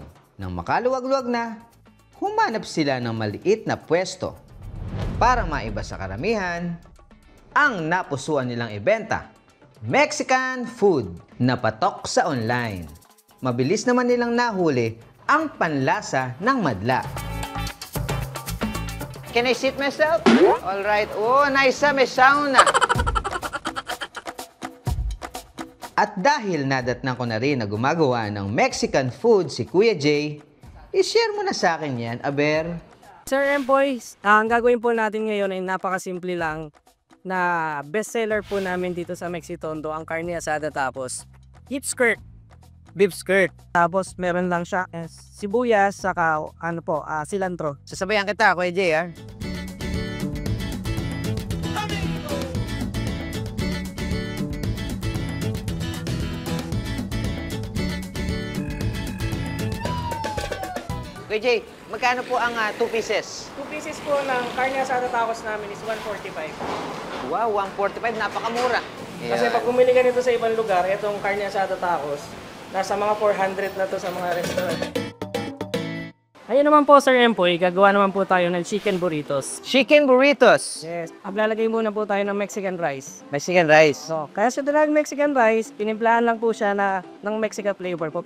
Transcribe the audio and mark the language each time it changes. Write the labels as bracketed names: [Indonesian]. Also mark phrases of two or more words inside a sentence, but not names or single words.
[Filipino] Nang makaluwag-luwag na, humanap sila ng maliit na pwesto para maiba sa karamihan ang napusuan nilang ibenta. [English] Mexican food [Filipino] na patok sa online. Mabilis naman nilang nahuli ang panlasa ng madla. [English] Can I sit myself? All right. [Filipino] Oh, nice may sauna. At dahil nadatnan ko na rin na gumagawa ng [English] Mexican food [Filipino] si Kuya Jay, i-share mo na sa akin yan, Aber. Sir Boys, ang gagawin po natin ngayon ay napakasimple lang na bestseller po namin dito sa Mexitondo, ang [Spanish] carne asada [Filipino] tapos [English] beef skirt. [Filipino] Tapos meron lang siya sibuyas saka cilantro. Sasabayan kita, Kuya Jay, ha? Kuya Jay, magkano po ang 2 pieces? 2 pieces po ng [Spanish] carne asada [Filipino] tapos namin is 145. Wow, 145, napakamura. Kasi pag bumili ka nito sa ibang lugar, itong [Spanish] carne asada tacos, [Filipino] nasa mga 400 na to sa mga restaurant. Ayun naman po, Sir Empoy, gagawa naman po tayo ng [English] chicken burritos. Chicken burritos? Yes. [Filipino] Maglalagay muna po tayo ng [English] Mexican rice. Mexican rice? [Filipino] So, kaya siya talagang [English] Mexican rice, [Filipino] pinimplahan lang po siya ng [English] Mexican flavor [Filipino] po.